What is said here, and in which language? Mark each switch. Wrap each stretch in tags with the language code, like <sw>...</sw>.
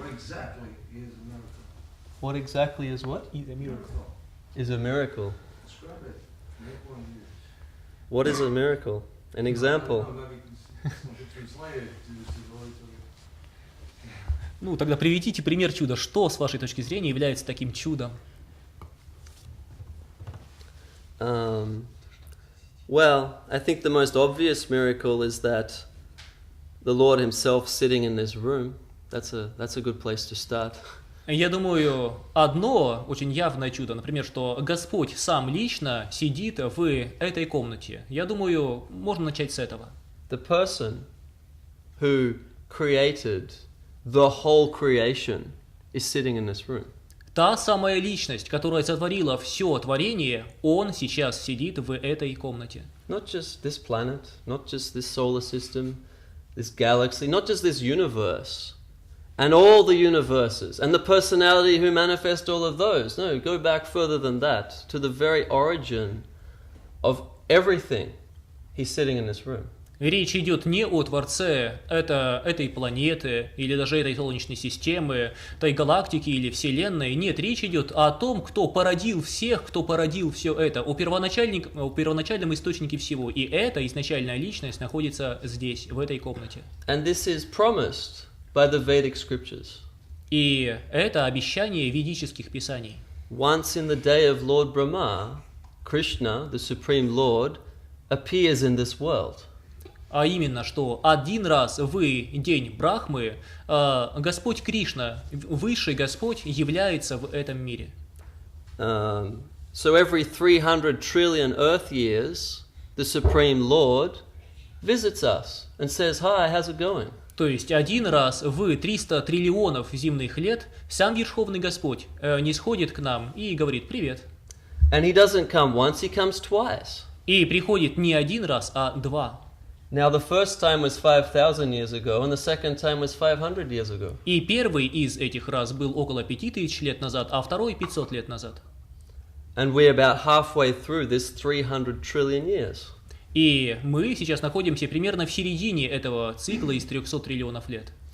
<en>What exactly is a miracle? What exactly is what? Is a miracle. Is a miracle. Describe it. Make one here. What is a miracle? An example. No, let me Translate it to avoid</en> <ru>Ну, тогда приведите пример чуда. Что, с вашей точки зрения, является таким чудом?</ru> <en>Well, I think the most obvious miracle is that the Lord Himself sitting in this room. That's a good place to start.</en> <ru>Я думаю, одно очень явное чудо, например, что Господь сам лично сидит в этой комнате. Я думаю, можно начать с этого.</ru> <en>The person who created the whole creation is sitting in this room.</en> <ru>Та самая личность, которая сотворила все творение, Он сейчас сидит в этой комнате.</ru> <en>Not just this planet, not just this solar system, this galaxy, not just this universe, and all the universes, and the personality who manifest all of those. No, go back further than that, to the very origin of everything. He's sitting in this room.</en> <ru>Речь идет не о Творце этой планеты, или даже этой Солнечной системы, этой галактики или Вселенной. Нет, речь идет о том, кто породил всех, кто породил все это, о первоначальном источнике всего. И эта изначальная личность находится здесь, в этой комнате.</ru> <en>And this is promised by the Vedic scriptures.</en> <ru>И это обещание ведических писаний.</ru> <en>Once in the day of Lord Brahma, Krishna, the Supreme Lord, appears in this world.</en> <ru>А именно, что один раз в день Брахмы Господь Кришна, Высший Господь, является в этом мире.</ru> <en>So every 300 trillion Earth years, the Supreme Lord visits us and says, "Hi, how's it going?"</en> <ru>То есть один раз в 300 триллионов земных лет сам Верховный Господь нисходит к нам и говорит «Привет».</ru> <en>And He doesn't come once, He comes twice.</en> <ru>И приходит не один раз, а два.</ru> <en>Now the first time was 5,000 years ago, and the second time was 500 years ago.</en> <ru>И первый из этих раз был около 5000 лет назад, а второй 500 лет назад.</ru> <en>And we're about halfway through this 300 trillion years.</en> <ru>И мы сейчас находимся примерно в середине этого цикла из 300 триллионов лет.</ru>